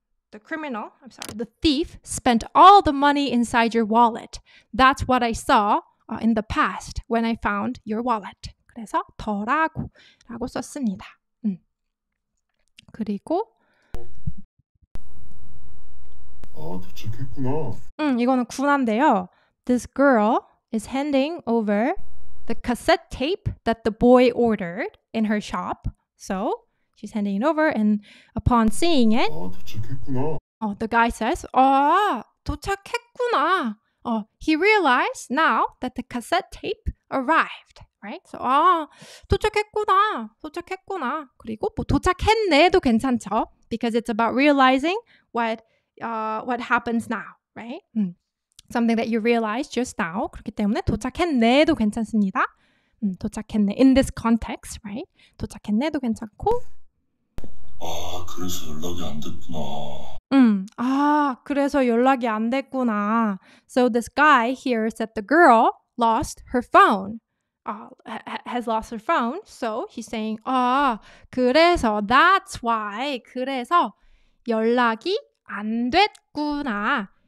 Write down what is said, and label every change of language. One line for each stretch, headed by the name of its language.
English: The thief spent all the money inside your wallet. That's what I saw in the past when I found your wallet.
Korean: 그래서 더라고 썼습니다. 그리고 도착했구나. 이거는 구나인데요.
English: This girl is handing over the cassette tape that the boy ordered in her shop. So she's handing it over, and upon seeing it,
Korean: 도착했구나.
English: the guy says,
Korean: 도착했구나.
English: He realized now that the cassette tape arrived, right?
Korean: So, 도착했구나. 그리고 뭐 도착했네도 괜찮죠?
English: Because it's about realizing what happens now, right? Something that you realized just now.
Korean: 그렇기 때문에 도착했네도 괜찮습니다.
English: 도착했네. In this context, right?
Korean: 도착했네도 괜찮고. 그래서 연락이 안 됐구나. 그래서 연락이 안 됐구나.
English: So this guy hears that the girl lost her phone. Has lost her phone. So he's saying, 그래서 that's why.
Korean: 그래서 연락이 안 됐구나.